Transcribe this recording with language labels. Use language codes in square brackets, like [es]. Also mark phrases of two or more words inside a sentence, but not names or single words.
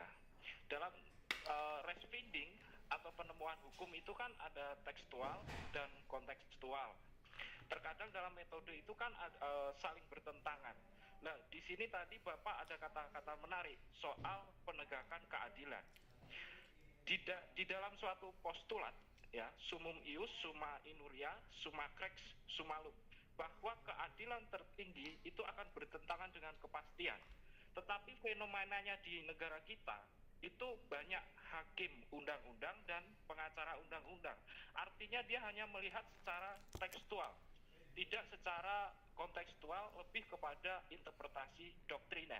[id] Dalam responding atau penemuan hukum itu kan ada tekstual dan kontekstual. Terkadang dalam metode itu kan saling bertentangan. Nah, di sini tadi Bapak ada kata-kata menarik soal penegakan keadilan. Di dalam suatu postulat ya, [la] sumum ius, summa inuria, summa crex, summa lum, [id] bahwa keadilan tertinggi itu akan bertentangan dengan kepastian. Tetapi fenomenanya di negara kita itu banyak hakim undang-undang dan pengacara undang-undang. Artinya dia hanya melihat secara tekstual, tidak secara kontekstual, lebih kepada interpretasi doktriner.